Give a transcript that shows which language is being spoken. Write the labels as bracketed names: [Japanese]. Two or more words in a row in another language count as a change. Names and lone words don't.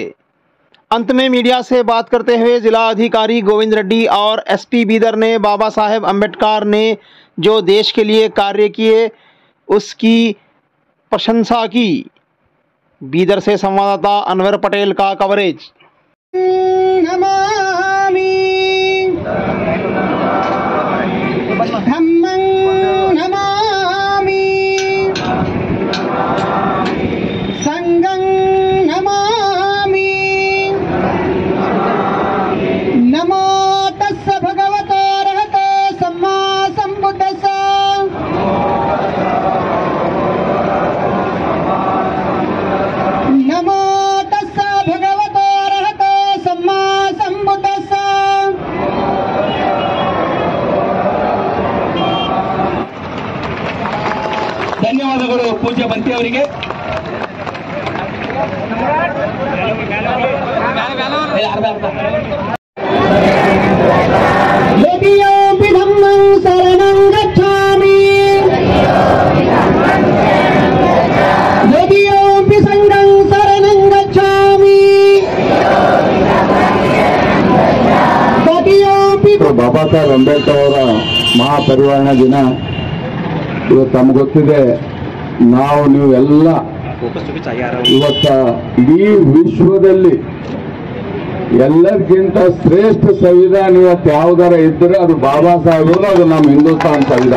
[Hindi] अंत में मीडिया से बात करते हुए जिला अधिकारी गोविंद रेड्डी और एसपी बीदर ने बाबा साहेब अंबेडकर ने जो देश के लिए कार्य किए उसकी प्रशंसा की। बीदर से संवाददाता अनवर पटेल का कवरेज। [Pali] नमामि धम्मं नमामि संघं नमामि नमो तस्स भगवतो अरहतो सम्मा सम्बुद्धस्स नमो तस्स भगवतो अरहतो सम्मा सम्बुद्धस्स। [Kannada] ಧನ್ಯವಾದಗಳು ಪೂಜ್ಯ ಬಂತಿ ಅವರಿಗೆ. [Pali] यदियोऽपि धम्मं शरणं गच्छामि यदियोऽपि संघं शरणं गच्छामि तदियोऽपि [Kannada] ಬಾಬಾ ಸಾಹೇಬ್ ಅಂಬೇಡ್ಕರ್ ಅವರ ಮಹಾಪರಿನಿರ್ವಾಣ ದಿನ ಇವತ್ತು ನಮ್ಗೆ ಗೊತ್ತಿದೆ. ನೀವು ಎಲ್ಲ ಇವತ್ತ ಇಡೀ ವಿಶ್ವದಲ್ಲಿ ಎಲ್ಲರಿಗಿಂತ ಶ್ರೇಷ್ಠ ಸಂವಿಧಾನ ಇವತ್ತು ಯಾವ್ದಾರ ಇದ್ದರೆ ಅದು ಬಾಬಾ ಸಾಹೇಬರು, ಅದು ನಮ್ಮ ಹಿಂದೂಸ್ತಾನ್ ಸಂವಿಧಾನ.